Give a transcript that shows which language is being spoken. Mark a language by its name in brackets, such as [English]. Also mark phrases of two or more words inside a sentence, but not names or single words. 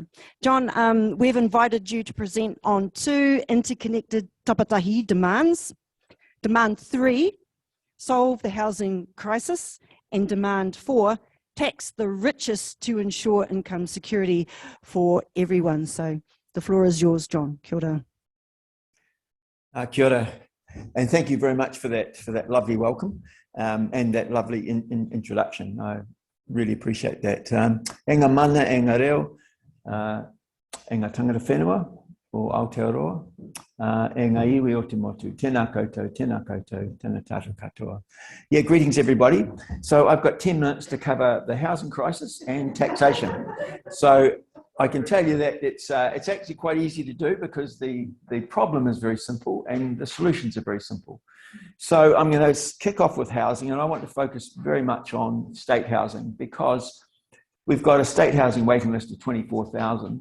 [English] John, we've invited you to present on 2 interconnected Tapatahi demands. Demand 3, solve the housing crisis, and demand 4, tax the richest to ensure income security for everyone. So the floor is yours, John. [Māori] Kia ora. Kia ora. [English] And thank you very much for that lovely welcome and that lovely introduction. I really appreciate that. [Māori] Enga mana, enga reo, enga tangata whenua o Aotearoa, enga iwi o te motu, tēnā koutou, tēnā tātou katoa. [English] Yeah, greetings everybody. So I've got 10 minutes to cover the housing crisis and taxation. So I can tell you that it's actually quite easy to do because the problem is very simple and the solutions are very simple. So I'm going to kick off with housing, and I want to focus very much on state housing because we've got a state housing waiting list of 24,000.